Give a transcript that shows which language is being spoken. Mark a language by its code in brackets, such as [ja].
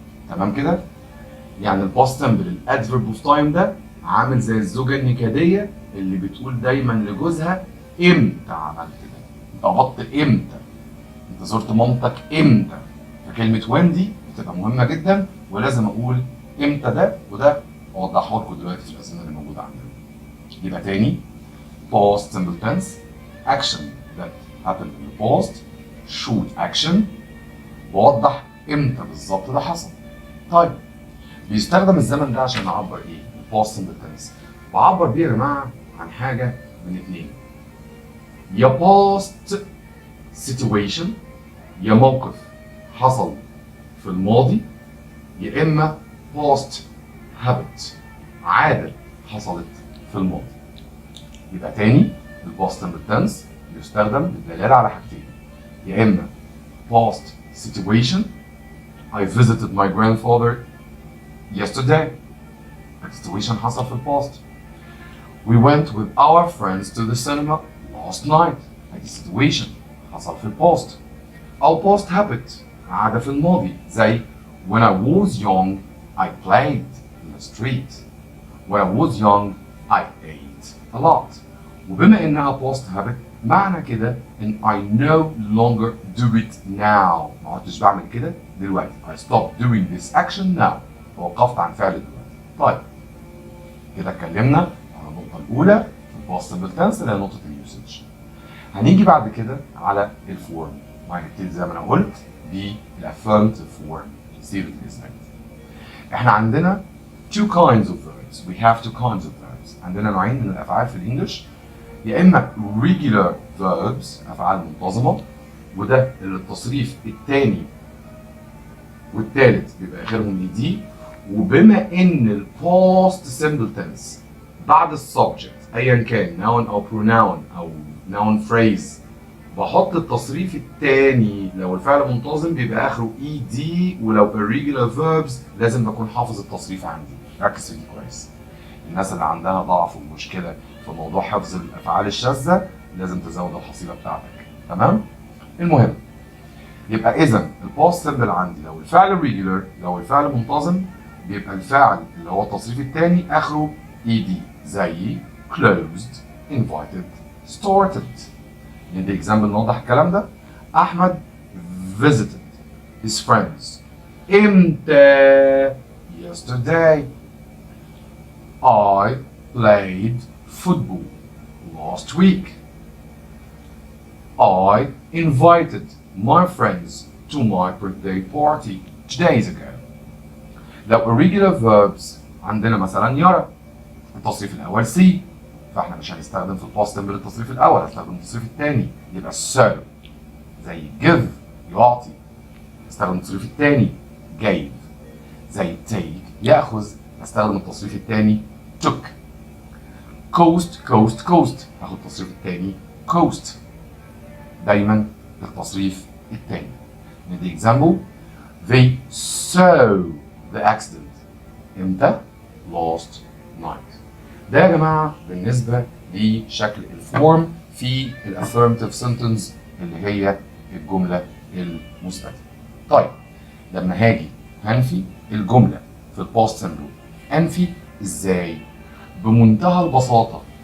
[ar] تمام كده؟ يعني الباست سمبل الادفيرب اوف تايم ده عامل زي الزوجة النكدية اللي بتقول دايما لجوزها امتى عملت ده؟ انت قبضت امتى؟ انت زرت مامتك امتى؟ فكلمة وين دي بتبقى مهمة جدا ولازم اقول امتى ده، وده اوضحه لكم دلوقتي في الازمنة اللي موجودة عندنا. [en] يبقى تاني past simple tense action that happened in the past، should action، [ar] بوضح امتى بالظبط ده حصل. طيب بيستخدم الزمن ده عشان نعبر ايه؟ past simple tense بعبر بيه يا جماعه عن حاجه من اتنين، يا past situation، يا موقف حصل في الماضي، يا اما past habit، عاده حصلت في الماضي. يبقى تاني الباست سمبل تنس يستخدم للدلاله على حاجتين، يا اما past situation، [en] I visited my grandfather yesterday، [ar] situation حصل في الباست. [en] We went with our friends to the cinema last night، situation [ar] حصل في الباست. [en] أو past habit، [ar] عادة في الماضي [en] زي when I was young I played in the street، when I was young I ate a lot. [ar] وبما انها past habit معنى كده ان [en] I no longer do it now، [ar] ما عدتش بعمل كده دلوقتي، [en] I stopped doing this action now، [ar] توقفت عن فعل دلوقتي. طيب كده اتكلمنا على النقطة الأولى في الباست سمبل تنس اللي هي نقطة اليوسج. هنيجي بعد كده على الفورم، وهنبتدي زي ما انا قلت بالافيرماتيف فورم، صيغة الإثبات. احنا عندنا [en] two kinds of verbs، we have two kinds of verbs. [ar] عندنا نوعين من الأفعال في الإنجليش، يا اما regular verbs افعال منتظمه، وده اللي التصريف الثاني والثالث بيبقى اخرهم ed. وبما ان الباست سمبل تنس بعد السبجكت ايا كان noun او pronoun او noun phrase بحط التصريف الثاني، لو الفعل منتظم بيبقى اخره ed، ولو irregular verbs لازم بكون حافظ التصريف عندي. ركز فيه كويس. الناس اللي عندها ضعف ومشكله في موضوع حفظ الافعال الشاذه لازم تزود الحصيله بتاعتك. تمام؟ المهم يبقى اذا الباست سمبل عندي لو الفعل ريجولر، لو الفعل منتظم، بيبقى الفعل اللي هو التصريف الثاني اخره ed زي closed، invited، started. ندي اكزامبل نوضح الكلام ده. [en] احمد visited his friends امتى؟ yesterday. I played football last week. I invited my friends to my birthday party 2 days ago. [ar] لو irregular verbs عندنا مثلا يرى التصريف الاول سي، فاحنا مش هنستخدم في الباست سمبل التصريف الاول، هنستخدم التصريف الثاني يبقى so. زي give يعطي، استخدم التصريف الثاني gave. زي take ياخذ، استخدم التصريف الثاني took. [en] coast coast coast اخد التصريف الثاني coast. [ar] دايما التصريف الثاني. ندي example. [en] They saw the accident امتى؟ last night. [ar] ده يا جماعه بالنسبه لشكل الفورم في الافيرماتيف سنتنس اللي هي الجمله المثبته. طيب لما هاجي هنفي الجمله في الباست سمبل، انفي ازاي؟ بمنتهى البساطه.